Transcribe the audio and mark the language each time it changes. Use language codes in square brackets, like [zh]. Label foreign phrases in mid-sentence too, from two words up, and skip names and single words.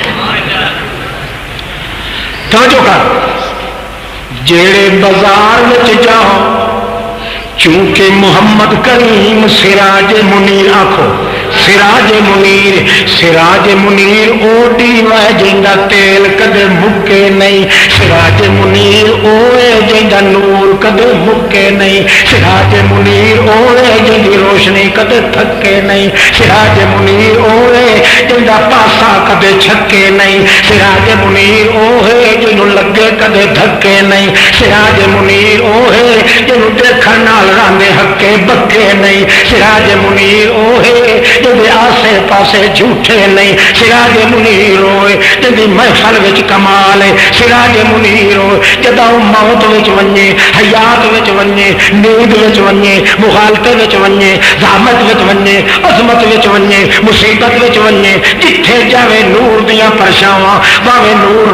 [pa] توجہ کر جیڑے بازار وچ جاؤ چونکہ محمد کریم سراج منیر آکھو سراج منیر اوڈی وے جندا تیل کدے مکے نہیں سراج منیر اوے جندا نور کدے مکے نہیں سراج منیر اوے جندی روشنی کدے تھکے نہیں سراج منیر اوے جندا پاسا کدے چھکے نہیں سراج منیر اوے جنوں لگے کدے دھکے نہیں سراج منیر اوے جنوں دیکھن نال راندے ہکے بکے نہیں سراج منیر اوے جدے آسے پاسے جھوٹے نہیں سراج منیر ہوئے جدی محفل وچ کمال ہے سراج منیر ہوئے جدا موت وچ ونجے حیات وچ ونجے نیند وچ ونجے مغالطے وچ ونجے زحمت وچ ونجے عظمت وچ ونجے مصیبت وچ ونجے جتھے جاوے نور دیاں پرچھاواں باویں نور